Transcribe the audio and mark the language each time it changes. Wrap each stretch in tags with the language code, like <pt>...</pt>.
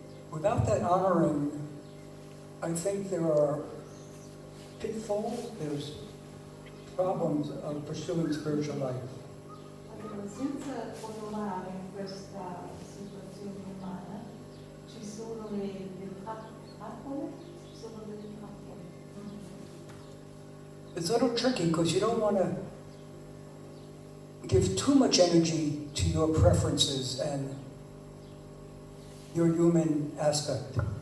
<en>Without that honoring, I think there are pitfalls, there's problems of pursuing spiritual life.</en> <it>Allora, senza onorare questa situazione umana, ci sono le trappole, ci sono delle trappole.</it> <en>It's a little tricky because you don't want to give too much energy to your preferences and your human aspect.</en>